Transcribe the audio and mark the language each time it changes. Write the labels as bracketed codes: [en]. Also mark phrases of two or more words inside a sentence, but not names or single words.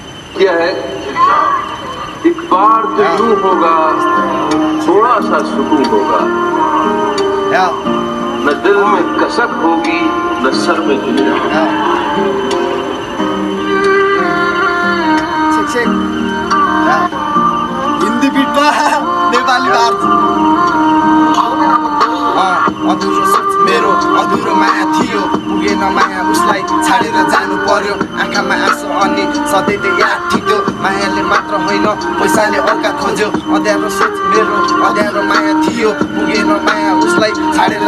[hi] क्या है एक बार तो यूं होगा थोड़ा सा सुकून होगा न दिल में कसक होगी न सर में जुड़ा [ne] हिन्दी बिटमा नेपाली बात अधुरो सोच मेरो अधुरो माया थियो पुगेन माया उसलाई छाडेर जानु पर्यो आँखामा आँसु अनि सधैँ याद ठिक्यो मायाले मात्र होइन पैसाले अर्का खोज्यो अँध्यारो सोच मेरो अँध्यारो माया थियो पुगेन माया उसलाई छाडेर